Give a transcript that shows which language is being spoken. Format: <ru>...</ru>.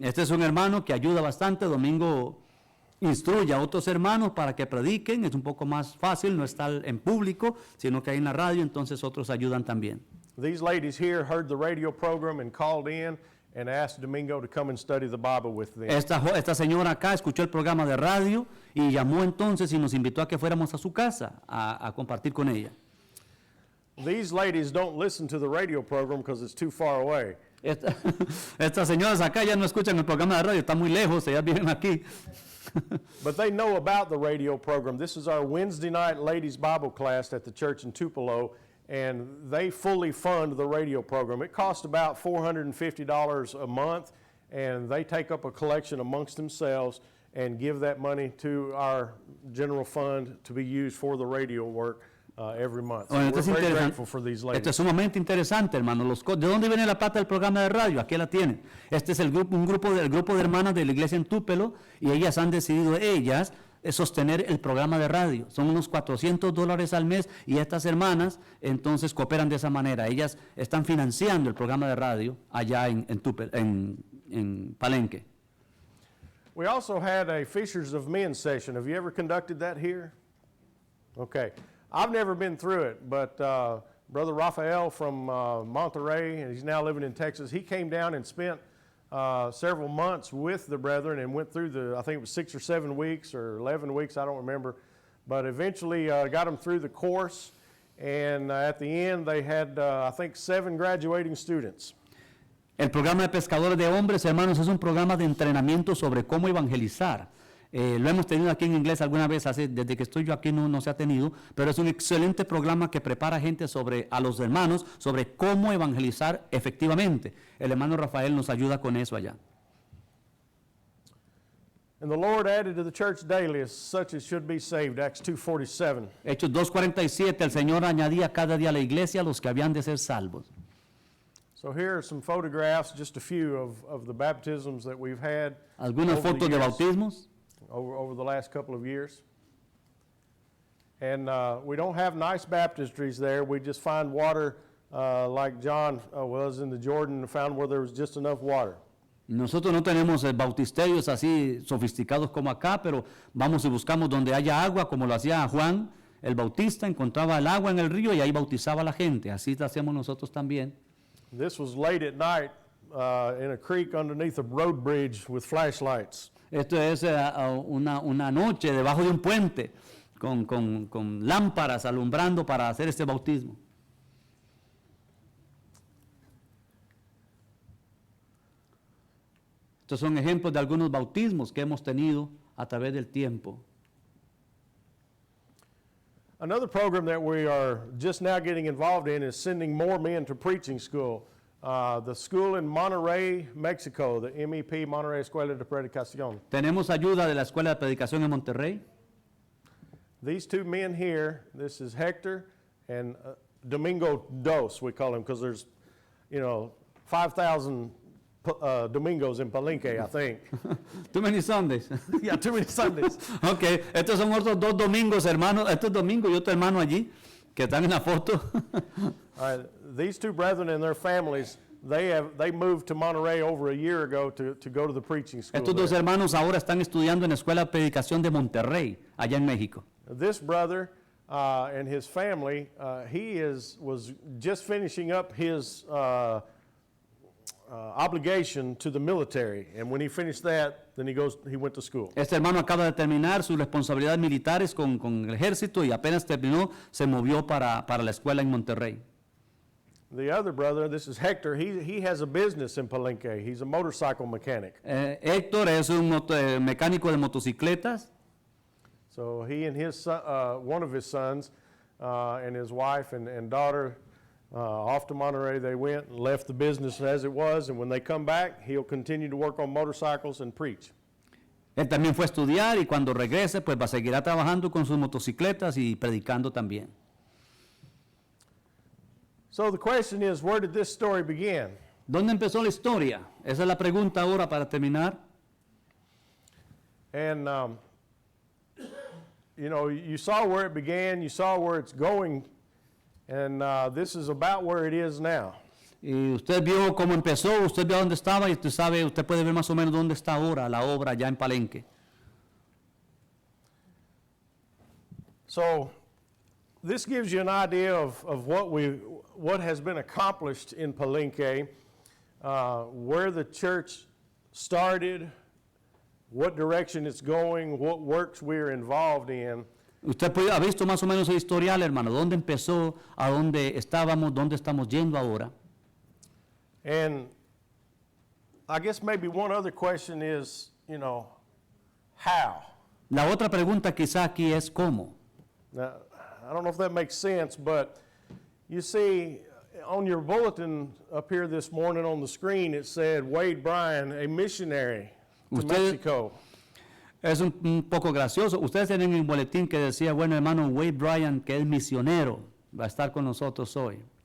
<es>Este es un hermano que ayuda bastante. Domingo instruye a otros hermanos para que prediquen, es un poco más fácil no estar en público, sino que hay en la radio, entonces otros ayudan también.</es> <en>These ladies here heard the radio program and called in and asked Domingo to come and study the Bible with them.</en> <es>Esta señora acá escuchó el programa de radio y llamó entonces y nos invitó a que fuéramos a su casa a compartir con ella.</es> <en>These ladies don't listen to the radio program because it's too far away.</en> <es>Estas señoras acá ya no escuchan el programa de radio, están muy lejos, ellas viven aquí.</es> <en>But they know about the radio program. This is our Wednesday night ladies Bible class at the church in Tupelo, and they fully fund the radio program. It costs about $450 a month, and they take up a collection amongst themselves and give that money to our general fund to be used for the radio work every month. So</en> <es>Bueno,</es> <en>we're</en> <es>esto es</es> <en>very grateful for these</en> <es>Esto</es> <en>ladies.</en> <es>es sumamente interesante, hermano. ¿De dónde viene la plata del programa de radio? Aquí la tienen. Este es el grupo de hermanas de la iglesia en Tupelo, y ellas han decidido, sostener el programa de radio. Son unos $400 al mes, y estas hermanas entonces cooperan de esa manera. Ellas están financiando el programa de radio allá en Palenque.</es> <en>We also had a Fishers of Men session. Have you ever conducted that here? Okay. I've never been through it, but Brother Rafael from Monterey, and he's now living in Texas, he came down and spent several months with the brethren and went through I think it was 6 or 7 weeks or 11 weeks, I don't remember, but eventually got them through the course, and at the end they had, I think, 7 graduating students.</en> <es>El programa de pescadores de hombres, hermanos, es un programa de entrenamiento sobre cómo evangelizar. Lo hemos tenido aquí en inglés alguna vez, desde que estoy yo aquí no se ha tenido, pero es un excelente programa que prepara gente a los hermanos sobre cómo evangelizar efectivamente. El hermano Rafael nos ayuda con eso allá.</es> <en>And the Lord added to the church daily as such as should be saved, Acts 2:47.</en> <es>Hechos 2:47, el Señor añadía cada día a la iglesia a los que habían de ser salvos.</es> <en>So here are some photographs, just a few of the baptisms that we've had</en> <es>Algunas</es> <en>over the</en> <es>fotos de</es> <en>years.</en> <es>bautismos.</es> <en>Over the last couple of years. And we don't have nice baptistries there. We just find water like John was in the Jordan and found where there was just enough water.</en> <es>Nosotros no tenemos bautisterios así sofisticados como acá, pero vamos y buscamos donde haya agua, como lo hacía Juan el Bautista, encontraba el agua en el río y ahí bautizaba a la gente. Así lo hacemos nosotros también.</es> <en>This was late at night in a creek underneath a road bridge with flashlights.</en> <es>Esto es una noche debajo de un puente con lámparas alumbrando para hacer este bautismo. Estos son ejemplos de algunos bautismos que hemos tenido a través del tiempo.</es> <en>Another program that we are just now getting involved in is sending more men to preaching school. The school in Monterrey, Mexico, the MEP, Monterrey Escuela de Predicación.</en> <es>Tenemos ayuda de la Escuela de Predicación en Monterrey.</es> <en>These two men here, this is Hector and Domingo Dos, we call him, because there's, 5,000 domingos in Palenque, I think. Too many Sundays. Yeah, too many Sundays.</en> <es>Ok, estos son otros dos domingos, hermanos. Estos domingos y otro hermano allí, que están en la foto.</es> <en>All right, these two brethren and their families, they moved to Monterrey over a year ago to go to the preaching school.</en> <es>Estos dos</es> <en>there.</en> <es>hermanos ahora están estudiando en la Escuela de Predicación de Monterrey, allá en México.</es> <en>This brother and his family, was just finishing up his obligation to the military, and when he finished that, then he went to school.</en> <es>Este hermano acaba de terminar sus responsabilidades militares con el ejército y apenas terminó, se movió para la escuela en Monterrey.</es> <en>The other brother, this is Hector, he has a business in Palenque. He's a motorcycle mechanic.</en> <es>Héctor es un mecánico de motocicletas.</es> <en>So he and his son, one of his sons and his wife and daughter, off to Monterrey they went and left the business as it was, and when they come back, he'll continue to work on motorcycles and preach.</en> <es>Él también fue a estudiar y cuando regrese, pues seguirá trabajando con sus motocicletas y predicando también.</es> <en>So the question is, where did this story begin?</en> <es>¿Dónde empezó la historia? Esa es la pregunta ahora para terminar.</es> <en>And, you saw where it began, you saw where it's going, and this is about where it is now.</en> <es>Y usted vio cómo empezó, usted vio dónde estaba y usted puede ver más o menos dónde está ahora la obra ya en Palenque.</es> <en>So this gives you an idea of what has been accomplished in Palenque, where the church started, what direction it's going, what works we're involved in.</en> <es>Usted ha visto más o menos el historial, hermano, dónde empezó, a dónde estábamos, dónde estamos yendo ahora.</es> <en>And I guess maybe one other question is, how?</en> <es>La otra pregunta quizá aquí es cómo.</es> <en>Now, I don't know if that makes sense, but you see on your bulletin up here this morning on the screen, it said Wade Bryan, a missionary to Mexico.</en> <es>Es un poco gracioso. Ustedes tienen un boletín que decía, bueno, hermano Wade Bryan, que es misionero, va a estar con nosotros hoy.</es>